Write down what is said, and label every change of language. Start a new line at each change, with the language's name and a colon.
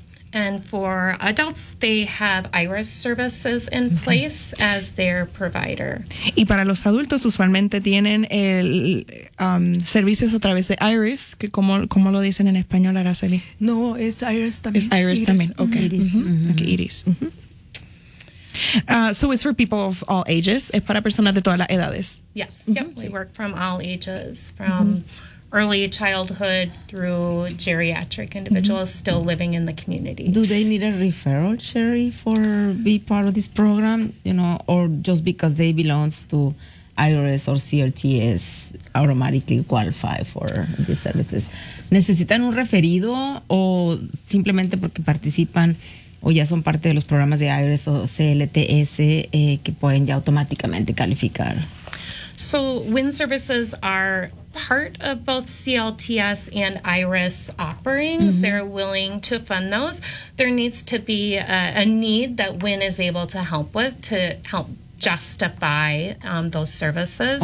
English: And for adults, they have IRIS services in place as their provider.
Spanish: Y para los adultos, usualmente tienen el servicios a través de IRIS, que como lo dicen en español, Araceli. No, es IRIS también. Es IRIS también. Okay. Okay, IRIS.
English: So it's for people of all ages.
Spanish: Es para personas de todas las edades.
English: Yes. Mm-hmm. Yep. We work from all ages, from early childhood through geriatric individuals still living in the community. Do they need a referral, Sherry, for be part of this program, you know, or just because they belong to IRS or CLTS automatically qualify for these services?
Spanish: ¿Necesitan un referido o simplemente porque participan o ya son parte de los programas de IRS o CLTS que pueden ya automáticamente calificar?
English: So WIN services are part of both CLTS and IRIS offerings. Mm-hmm. They're willing to fund those. There needs to be a need that WIN is able to help with to help justify those services.